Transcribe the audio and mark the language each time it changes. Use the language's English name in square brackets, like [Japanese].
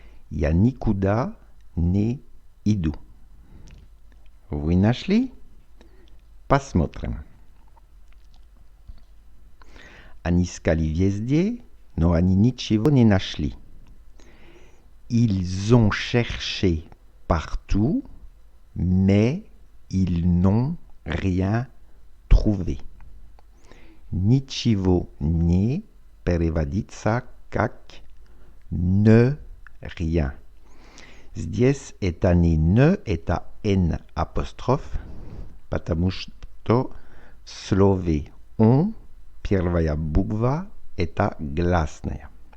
[Russian] Я никуда не иду. Вы нашли? Посмотрим. Они искали везде, но они ничего не нашли. [French] Ils ont cherché partout, mais ils n'ont rien trouvé. [Russian] Ничего не переводится как не rien. Здесь это не «не», это «н» апостроф, потому что в слове «он» первая буква – это гласная.